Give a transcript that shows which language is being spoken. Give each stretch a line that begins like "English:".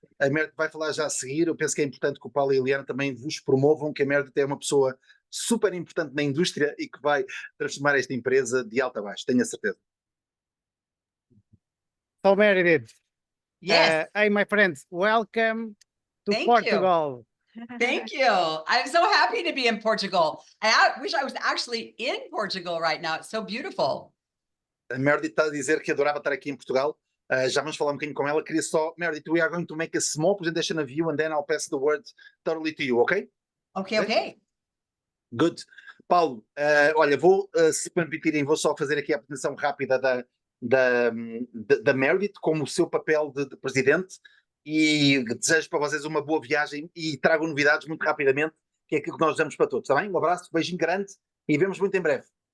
Portuguese: A Meredith vai falar já a seguir. Eu penso que é importante que o Paulo e a Liliana também vos promovam, que a Meredith é uma pessoa super importante na indústria e que vai transformar esta empresa de alta a baixo, tenho a certeza.
English: So Meredith, Yes. hey my friends, welcome to Thank Portugal. Thank you. I'm so happy to be in Portugal. I wish I was actually in Portugal right now. It's so beautiful.
Portuguese: A Meredith está a dizer que adorava estar aqui em Portugal. Já vamos falar um bocadinho com ela. Queria só,
English: Meredith, we are going to make a small presentation of you and then I'll pass the word totally to you, okay? Okay. Good.
Portuguese: Paulo, olha, se permitirem, vou só fazer aqui a apresentação rápida da Meredith como o seu papel de presidente e desejo para vocês uma boa viagem e trago novidades muito rapidamente, que é aquilo que nós damos para todos, está bem? Um abraço, beijinho grande e vemos muito em breve.